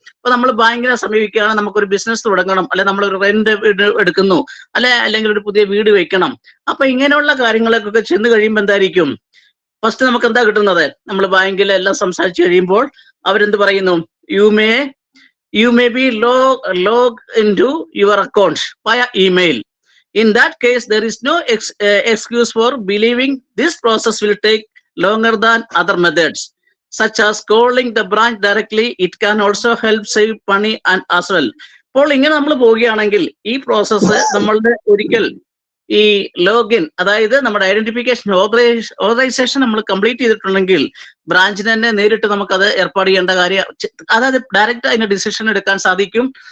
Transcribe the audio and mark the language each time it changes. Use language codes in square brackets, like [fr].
[ml] അപ്പൊ നമ്മൾ ബാങ്കിനെ സമീപിക്കുകയാണ്, നമുക്കൊരു ബിസിനസ് തുടങ്ങണം, അല്ലെ നമ്മളൊരു റെന്റ് വീട് എടുക്കുന്നു, അല്ലെങ്കിൽ ഒരു പുതിയ വീട് വെക്കണം. അപ്പൊ ഇങ്ങനെയുള്ള കാര്യങ്ങളൊക്കെ ചെന്ന് കഴിയുമ്പോൾ എന്തായിരിക്കും, ഫസ്റ്റ് നമുക്ക് എന്താ കിട്ടുന്നത്, നമ്മൾ ബാങ്കിൽ എല്ലാം സംസാരിച്ചു കഴിയുമ്പോൾ അവരെന്ത് പറയുന്നു, [en] you may be log into your account via email. In that case, there is no excuse for believing this process will take longer than other methods, such as calling the branch directly. It can also help save money and as well. [ml] അപ്പോൾ ഇങ്ങനെ നമ്മൾ പോവുകയാണെങ്കിൽ ഈ process നമ്മളുടെ ഒരിക്കൽ ഈ login, അതായത് നമ്മുടെ ഐഡന്റിഫിക്കേഷൻ ഓതറൈസേഷൻ നമ്മൾ കംപ്ലീറ്റ് ചെയ്തിട്ടുണ്ടെങ്കിൽ ബ്രാഞ്ചിന് തന്നെ നേരിട്ട് നമുക്കത് ഏർപ്പാട് ചെയ്യേണ്ട കാര്യം, അതായത് ഡയറക്റ്റ് അതിന്റെ ഡിസിഷൻ എടുക്കാൻ സാധിക്കും.